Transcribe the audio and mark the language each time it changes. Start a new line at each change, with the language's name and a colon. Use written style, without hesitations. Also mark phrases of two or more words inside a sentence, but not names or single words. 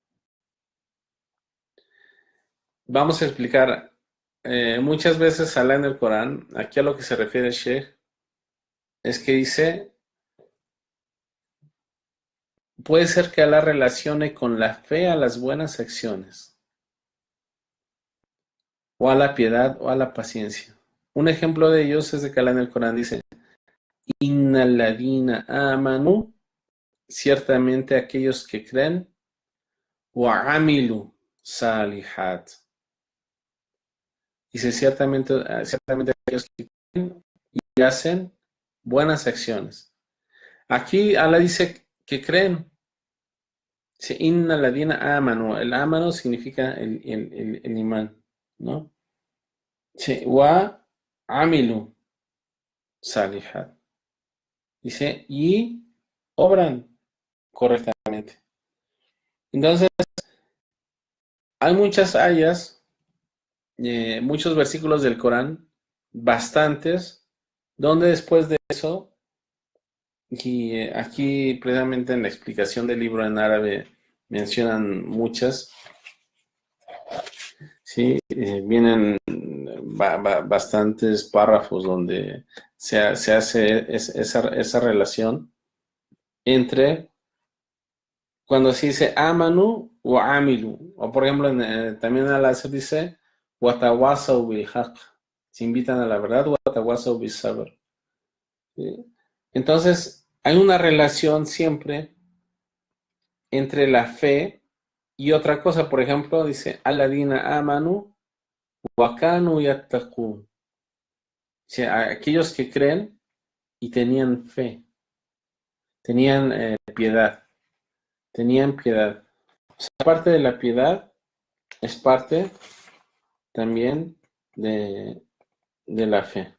Spanish: Vamos a explicar muchas veces Alá en el Corán, aquí a lo que se refiere Sheikh, es que dice, puede ser que Alá relacione con la fe a las buenas acciones, o a la piedad, o a la paciencia. Un ejemplo de ellos es de que Alá en el Corán dice,
Arabic: إن الذين آمنوا,
Spanish: ciertamente aquellos que creen,
Arabic: وعملوا الصالحات.
Spanish: Dice ciertamente aquellos que creen y hacen buenas acciones. Aquí Allah dice que creen. Dice,
Arabic: إن الذين آمنوا.
Spanish: El amanu significa el imán, ¿no? Dice,
Arabic: وعملوا الصالحات.
Spanish: Dice, y obran correctamente. Entonces, hay muchas ayas, muchos versículos del Corán, bastantes, donde después de eso, y aquí precisamente en la explicación del libro en árabe mencionan muchas, ¿sí? Vienen bastantes párrafos donde se hace esa relación entre cuando se dice amanu o amilu, o por ejemplo también al se dice
Arabic: وتواصوا بالحق,
Spanish: se invitan a la verdad,
Arabic: وتواصوا بالصبر,
Spanish: ¿sí? Entonces hay una relación siempre entre la fe y otra cosa. Por ejemplo dice
Arabic: الذين آمنوا وكانوا يتقون,
Spanish: o sea, aquellos que creen y tenían fe, tenían piedad. O sea, parte de la piedad es parte también de la fe.